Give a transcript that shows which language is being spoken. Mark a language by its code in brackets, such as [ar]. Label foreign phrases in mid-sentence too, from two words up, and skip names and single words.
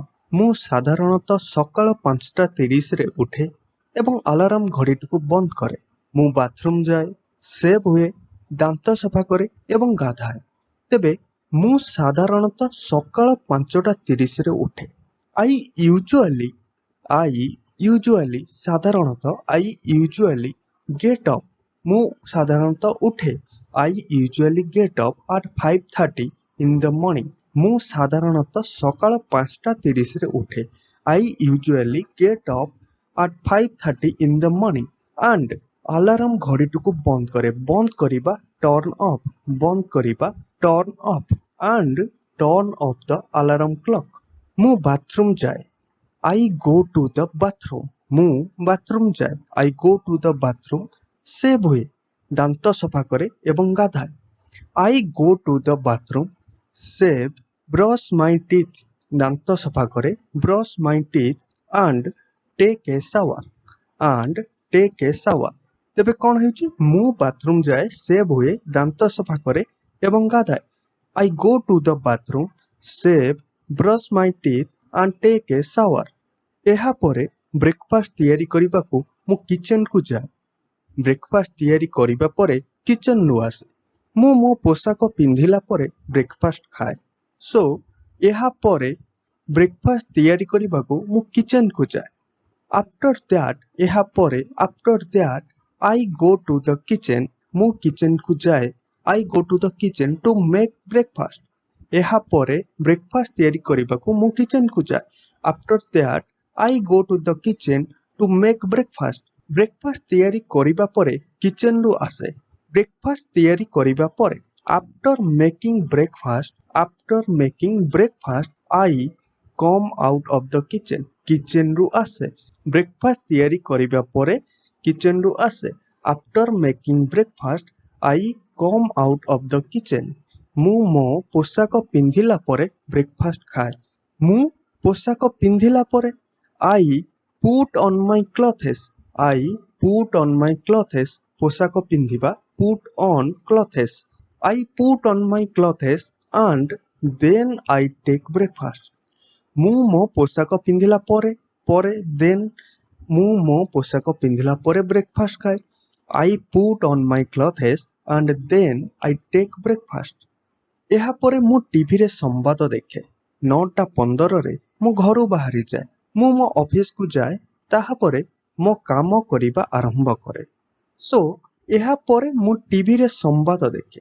[or] ମୁଁ ସାଧାରଣତଃ ସକାଳ 5:30ରେ ଉଠେ ଏବଂ ଆଲାର୍ମ ଘଡ଼ିଟିକୁ ବନ୍ଦ କରେ। ମୁଁ ବାଥରୁମ୍ ଯାଏ, ସେଭ୍ ହୁଏ, ଦାନ୍ତ ସଫା କରେ ଏବଂ ଗାଧାଏ। ତେବେ ମୁଁ ସାଧାରଣତଃ ସକାଳ 5:30ରେ ଉଠେ। [en] I usually get up। [or] ମୁଁ ସାଧାରଣତଃ ଉଠେ। [en] I usually get up at 5:30 in the morning। [or] ମୁଁ ସାଧାରଣତଃ ସକାଳ 5:30ରେ ଉଠେ। [en] I usually get up at 5:30 in the morning and [or] ଆଲାର୍ମ ଘଡ଼ିଟିକୁ ବନ୍ଦ କରେ। ବନ୍ଦ କରିବା [en] turn off, [or] ବନ୍ଦ କରିବା [en] turn off and turn off the alarm clock। [or] ମୁଁ ବାଥରୁମ୍ ଯାଏ। [en] I go to the bathroom। [or] ମୁଁ ବାଥରୁମ୍ ଯାଏ। [en] I go to the bathroom। [or] ସେଭ୍ ହୁଏ, ଦାନ୍ତ ସଫା କରେ ଏବଂ ଗାଧାଏ। [en] I go to the bathroom, save, brush my teeth। [or] ଦାନ୍ତ ସଫା କରେ, [en] brush my teeth and take a shower। [or] ତେବେ କ'ଣ ହେଉଛି? ମୁଁ ବାଥରୁମ୍ ଯାଏ, ସେଭ୍ ହୁଏ, ଦାନ୍ତ ସଫା କରେ ଏବଂ ଗାଧାଏ। [en] I go to the bathroom, save, brush my teeth and take a shower। [or] ଏହା ପରେ ବ୍ରେକଫାଷ୍ଟ ତିଆରି କରିବାକୁ ମୁଁ କିଚେନକୁ ଯାଏ। ବ୍ରେକଫାଷ୍ଟ ତିଆରି କରିବା ପରେ କିଚେନରୁ ଆସେ। ମୁଁ ମୋ ପୋଷାକ ପିନ୍ଧିଲା ପରେ ବ୍ରେକଫାଷ୍ଟ ଖାଏ। ଏହା ପରେ ବ୍ରେକଫାଷ୍ଟ ତିଆରି କରିବାକୁ ମୁଁ କିଚେନକୁ ଯାଏ। ଏହା ପରେ [en] I go to the kitchen। [or] ମୁଁ କିଚେନକୁ ଯାଏ। [en] I go to the kitchen to make breakfast। [or] ଏହା ପରେ ବ୍ରେକଫାଷ୍ଟ ତିଆରି କରିବାକୁ ମୁଁ କିଚେନକୁ ଯାଏ। [en] I go to the kitchen to make breakfast। [or] ବ୍ରେକଫାଷ୍ଟ ତିଆରି କରିବା ପରେ କିଚେନରୁ ଆସେ। ବ୍ରେକଫାଷ୍ଟ ତିଆରି କରିବା ପରେ [en] after making breakfast I come out of the kitchen। [or] କିଚେନରୁ ଆସେ। ବ୍ରେକଫାଷ୍ଟ ତିଆରି କରିବା ପରେ କିଚେନରୁ ଆସେ। [en] After making breakfast I come out of the kitchen। [or] ମୁଁ ମୋ ପୋଷାକ ପିନ୍ଧିଲା ପରେ ବ୍ରେକଫାଷ୍ଟ ଖାଏ। ମୁଁ ପୋଷାକ ପିନ୍ଧିଲା ପରେ [en] I put on my clothes। [or] ପୋଷାକ ପିନ୍ଧିବା [en] put on clothes। I put on my clothes and then I take breakfast। [or] ମୁଁ ମୋ ପୋଷାକ ପିନ୍ଧିଲା ପରେ ବ୍ରେକଫାଷ୍ଟ ଖାଏ। [en] I put on my clothes and then I take breakfast। [or] ଏହା ପରେ ମୁଁ ଟିଭିରେ ସମ୍ବାଦ ଦେଖେ। 9:15ରେ ମୁଁ ଘରୁ ବାହାରିଯାଏ। ମୁଁ ମୋ ଅଫିସକୁ ଯାଏ। ତାହାପରେ ମୋ କାମ କରିବା ଆରମ୍ଭ କରେ। ଏହା ପରେ ମୁଁ ଟିଭିରେ ସମ୍ବାଦ ଦେଖେ।